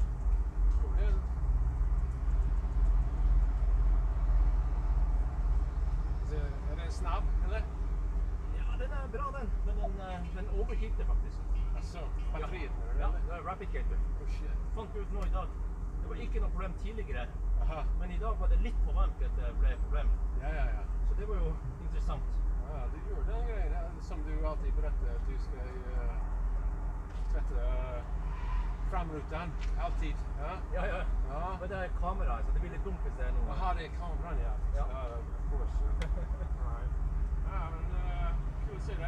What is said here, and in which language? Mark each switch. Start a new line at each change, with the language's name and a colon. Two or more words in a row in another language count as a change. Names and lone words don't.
Swedish: Går den? Är den snabb, eller? Ja, den är bra den. Men den overheater faktiskt. Alltså, batteriet? Ja, det är
English: rapid gator. Oh shit.
Norwegian: Fant ut nå i dag. Det var ikke noe problem tidligere. Aha. Men i dag var det litt for varmt at det ble et problem. Ja. Så det var jo interessant.
Swedish: Ja, du gjorde den grejen som du alltid berättar att du ska tvätta framrutan. Alltid. Ja. Ja. Men det är kamera, så det blir
Norwegian: litt dumt hvis det er noe.
Swedish: Jaha, det är kameran, ja. Ja.
English: Of course. Right.
Swedish: Ja, men kul att se dig.